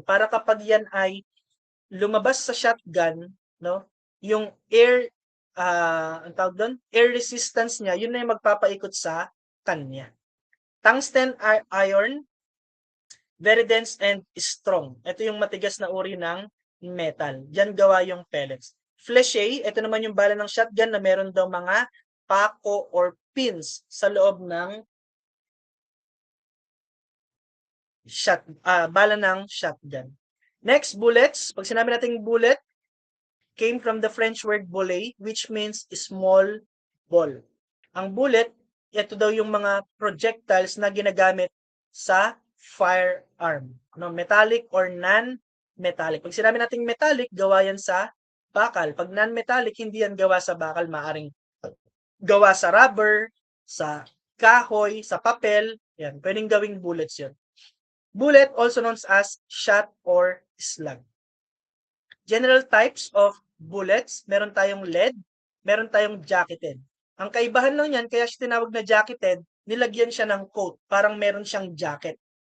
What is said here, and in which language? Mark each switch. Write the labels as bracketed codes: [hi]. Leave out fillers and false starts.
[tl] Para kapag yan ay lumabas sa shotgun, no, yung air ang tawag doon, air resistance niya, yun na yung magpapaikot sa kanya. [en] Tungsten iron, very dense and strong. [tl] Ito yung matigas na uri ng metal. Diyan gawa yung pellets. Flechette, ito naman yung bala ng shotgun na meron daw mga pako or pins sa loob ng bala ng shotgun. [en] Next, bullets. [tl] Pag sinabi natin [en] bullet, came from the French word bullet, which means small ball. [tl] Ang bullet, ito daw yung mga projectiles na ginagamit sa firearm. No, metallic or non-metallic. Pag sinabi natin metallic, gawa yan sa bakal. Pag non-metallic, hindi yan gawa sa bakal. Maaring gawa sa rubber, sa kahoy, sa papel. Yan, pwedeng gawing bullets yun. [en] Bullet, also known as shot or slug. General types of bullets, [tl] meron tayong lead, meron tayong jacketed. Ang kaibahan lang yan, kaya siya tinawag na jacketed, nilagyan siya ng coat, parang meron siyang jacket.